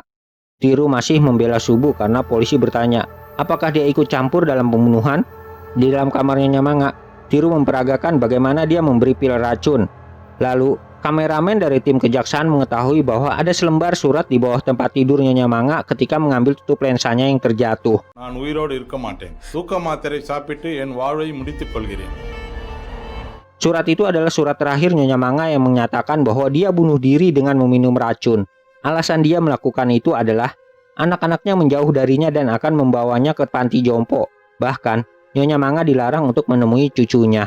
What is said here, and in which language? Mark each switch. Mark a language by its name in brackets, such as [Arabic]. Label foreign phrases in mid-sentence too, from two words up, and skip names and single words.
[Indonesian] Tiru masih membela Subu karena polisi bertanya, apakah dia ikut campur dalam pembunuhan? Di dalam kamar Nyonya Manga, Tiru memperagakan bagaimana dia memberi pil racun. Lalu, kameramen dari tim kejaksaan mengetahui bahwa ada selembar surat di bawah tempat tidur Nyonya Manga ketika mengambil tutup lensanya yang terjatuh. [Tamil] நான் உயிரோடு இருக்க மாட்டேன். தூக்க மாத்திரை சாப்பிட்டு என் வாழ்வை முடித்துக் கொள்கிறேன். [Indonesian] Surat itu adalah surat terakhir Nyonya Manga yang menyatakan bahwa dia bunuh diri dengan meminum racun. Alasan dia melakukan itu adalah anak-anaknya menjauh darinya dan akan membawanya ke panti jompo. Bahkan, Nyonya Manga dilarang untuk menemui cucunya.